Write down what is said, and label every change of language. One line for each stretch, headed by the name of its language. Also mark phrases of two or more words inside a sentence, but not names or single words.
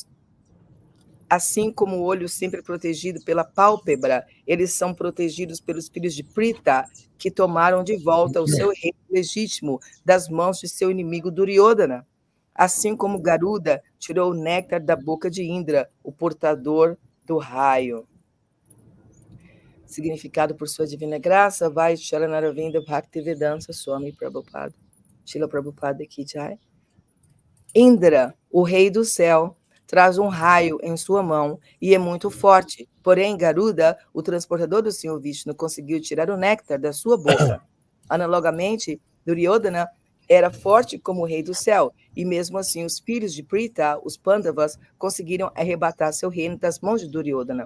Portuguese: Assim como o olho sempre é protegido pela pálpebra, eles são protegidos pelos filhos de Prita, que tomaram de volta o seu reino legítimo das mãos de seu inimigo Duryodhana. Assim como Garuda tirou o néctar da boca de Indra, o portador do raio. Significado: por sua divina graça, vai Sharanaravinda Bhaktivedanta Swami Prabhupada.
Hindi: Srila Prabhupada Ki Jai.
Portuguese: Indra, o rei do céu, traz um raio em sua mão e é muito forte. Porém, Garuda, o transportador do Senhor Vishnu, conseguiu tirar o néctar da sua boca. Analogamente, Duryodhana era forte como o rei do céu, e mesmo assim os filhos de Prita, os Pandavas, conseguiram arrebatar seu reino das mãos de Duryodhana.